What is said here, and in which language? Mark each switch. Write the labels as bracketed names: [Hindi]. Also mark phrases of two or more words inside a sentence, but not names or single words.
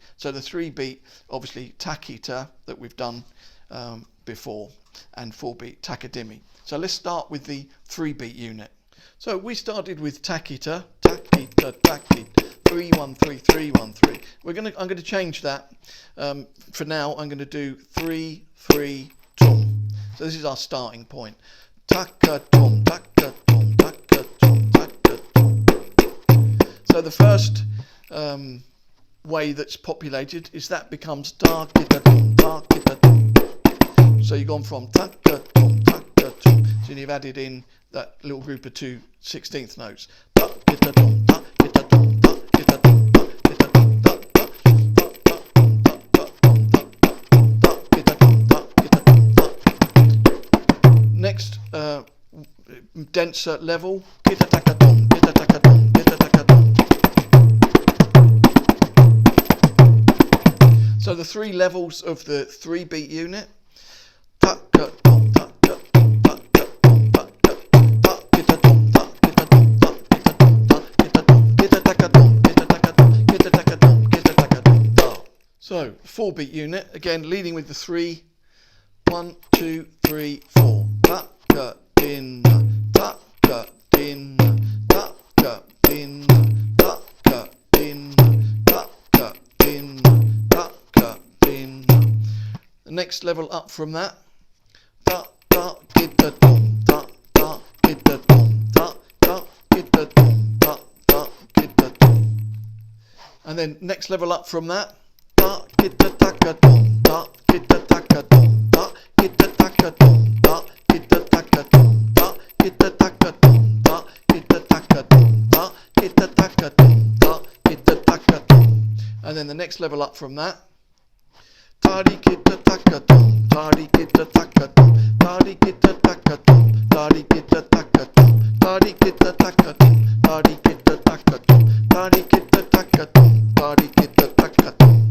[English] So the 3 beat, obviously takita, that we've done before, and 4 beat takadimi. So let's start with the 3 beat unit. So we started with takita, takita, takita, 3 1 3 3 1 3. I'm going to change that. For now, I'm going to do 3 3 tom. So this is our starting point. Taka tom, taka tom, taka tom, taka tom. So the first way that's populated is that becomes da kita tom, da kita tom. So you've gone from taka tom, taka tom. So you've added in that little group of 2 16th notes. Da kita tom, da kita tom, da kita tom, da kita tom, da da da da da kita tom, da kita tom, da. Next denser level, kita taka tom, kita taka tom, kita taka tom. So the 3 levels of the 3 beat unit. Taka tom, taka tom, taka tom, taka tom, ta kita tom, ta kita tom, ta kita tom, ta kita tom, kita taka tom, kita taka tom, kita taka tom, kita taka tom, ta. So 4 beat unit, again leading with the 3. 1 2 3 4. Taka dinna, taka dinna, taka dinna, taka dinna, taka dinna, taka dinna. The next level up from that. Da da kita tom, da da kita tom, da da kita tom, da da kita tom. And then next level up from that. Da kita taka tom, da kita taka tom, da kita taka tom, da kita taka tom, da kita taka tom, da kita taka tom, da kita taka tom, da kita taka tom. And then the next level up from that. Tari kita taka tom, tari kita taka tom, tari kita taka tom, tari kita taka tom, tari kita taka tom, tari kita taka tom, tari kita taka tom, tari kita taka tom.